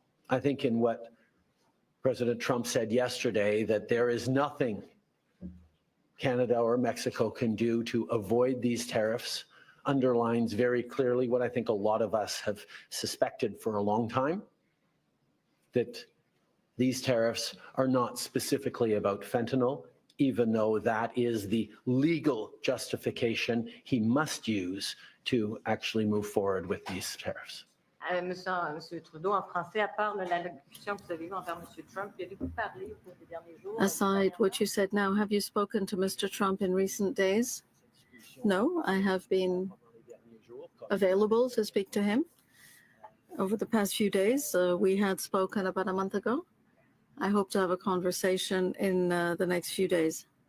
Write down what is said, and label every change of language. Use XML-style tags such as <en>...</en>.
<en>I think in what President Trump said yesterday, that there is nothing Canada or Mexico can do to avoid these tariffs, underlines very clearly what I think a lot of us have suspected for a long time, that these tariffs are not specifically about fentanyl, even though that is the legal justification he must use to actually move forward with these tariffs.</en> <fr>Monsieur Trudeau, en français, à part l'allocution que vous avez eue envers Monsieur Trump, y avez-vous parlé au cours des derniers jours?</fr> <en>Aside what you said now, have you spoken to Mr. Trump in recent days? No, I have been available to speak to him over the past few days. We had spoken about a month ago. I hope to have a conversation in the next few days.</en>